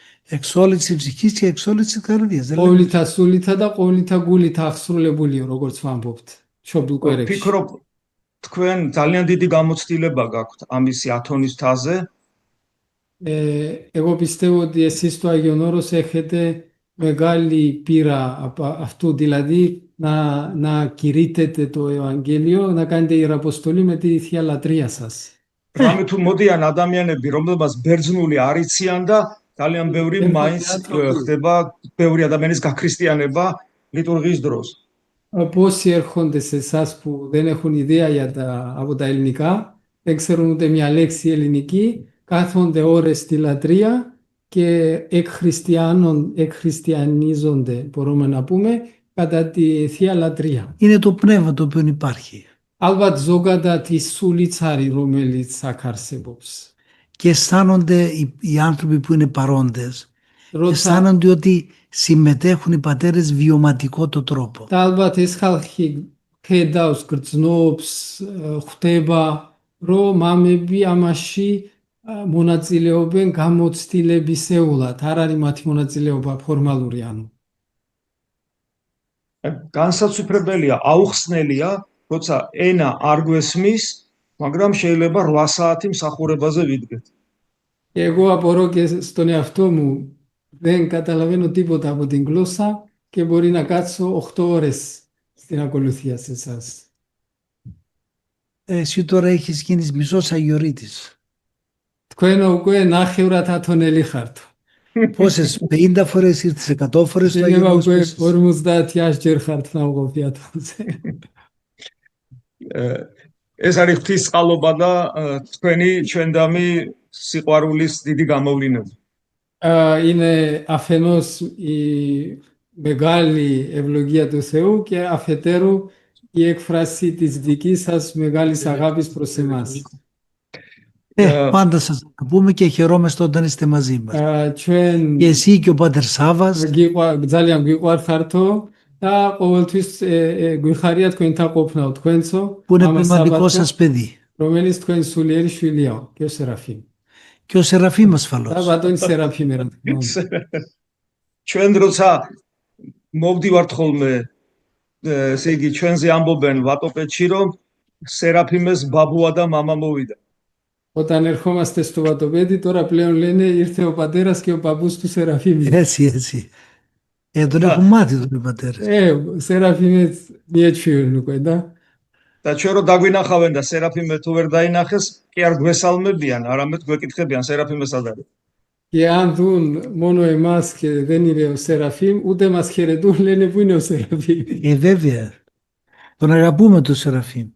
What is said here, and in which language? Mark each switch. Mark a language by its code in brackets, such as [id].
[el] Εξ όλης της ψυχής και εξ όλης της καρδιάς. [ka] Κόβλητα σούλητα და κόβλητα გულητα აღსრულებულია, როგორც ვამბობთ, მშობლ კვერებში. ვფიქრობ, თქვენ ძალიან დიდი გამოცდილება გაქვთ ამისი ათონის მთაზე. [el] Εγώ πιστεύω ότι εσείς στο Άγιον Όρος έχετε μεγάλη πείρα από αυτού, δηλαδή να κηρύτετε το Ευαγγέλιο, να κάνετε ιεραποστολή με τη Θεία Λατρεία σας. [ka] რამე თუ მოდიან ადამიანები, რომლებმაც ბერძნული არ იციან და ძალიან ბევრი მაინც ხდება ბევრი ადამიანის გაქრისტიანება ლიტურგიის დროს. [el] Πόσοι έρχονται σε εσάς που δεν έχουν ιδέα από τα ελληνικά, δεν ξέρουν ούτε μια λέξη ελληνική, κάθονται ώρες στη λατρεία και εκχριστιανίζονται, μπορούμε να πούμε, κατά τη Θεία Λατρεία. Είναι το πνεύμα το οποίο υπάρχει. [ka] Ალბათ ზოგადად ის სულიც არის, რომელიც აქ არსებობს. [el] Και αισθάνονται οι άνθρωποι που είναι παρόντες, αισθάνονται ότι συμμετέχουν οι πατέρες βιωματικό τρόπο. [ka] და ალბათ ეს ხალხი ხედავს, გრძნობს, ხვდება, რომ მამები ამაში მონაწილეობენ გამოცდილებისეულად. არ არის მათი მონაწილეობა ფორმალური, ანუ. განსაცვიფრებელია, აუხსნელია, როცა ენა არ გვესმის, მაგრამ შეიძლება 8 საათი მსახურებაზე ვიდგეთ. [el] Και εγώ απορώ και στον εαυτό μου, δεν καταλαβαίνω τίποτα από την γλώσσα και μπορεί να κάτσω 8 ώρες στην ακολουθία σε εσάς. Εσύ τώρα έχεις γίνει μισός Αγιορείτης. [ka] Თქვენ უკვე ნახევრად ათონელი ხართ. [el] Πόσες, 50 φορές ήρθες, 100 φορές στο [ka] შეიძლება [el] Άγιο [ka] უკვე Οσμoses. 50-100 ჯერ ხართ ნავყოფი ათონზე. ეს არის ღვთის წყალობა და თქვენი ჩვენდამი სიყვარულის დიდი გამოვლინება. [el] Είναι αφενός η μεγάλη ευλογία του Θεού και αφετέρου η έκφραση της δικής σας μεγάλης αγάπης προς εμάς. Πάντα σας αγαπούμε και χαιρόμαστε όταν είστε μαζί μας. [ka] ჩვენ [el] Και εσύ και ο Πάτερ Σάββας. [ka] ძალიან გვიყვარხართო და ყოველთვის გვიხარია თქვენთან ყოფნა თქვენцо, [el] που είναι πνευματικό σας παιδί. [ka] რომელიც თქვენ სულიერი შვილია [el] και ο Σεραφείμ. Και ο Σεραφείμ ασφαλώς. [ka] და ბატონი სერაფიმე რა თქმა უნდა. ჩვენ როცა მოვდივართ ხოლმე, ესე იგი ჩვენზე ამბობენ ვატოპედში, რომ სერაფიმეს ბაბუა და მამა მოვიდა. [el] Όταν ερχόμαστε στο Βατοπέδι, τώρα πλέον λένε ήρθε ο πατέρας και ο παππούς του Σεραφείμ. Έτσι. Τον έχουν μάθει τον πατέρες. [ka] Σεραφείμ მიეჩვიουν უკვე და და ჩვენ რო დაგვინახავენ და სერაფიმე თუ ვერ დაინახეს, კი არ გვესალმებიან, არამედ გვეკითხებიან სერაფიმე სად არის. [el] Και αν δουν μόνο εμάς και δεν είναι ο Σεραφείμ, ούτε μας χαιρετούν, λένε πού είναι ο Σεραφείμ. Βέβαια. Τον αγαπούμε τον Σεραφείμ.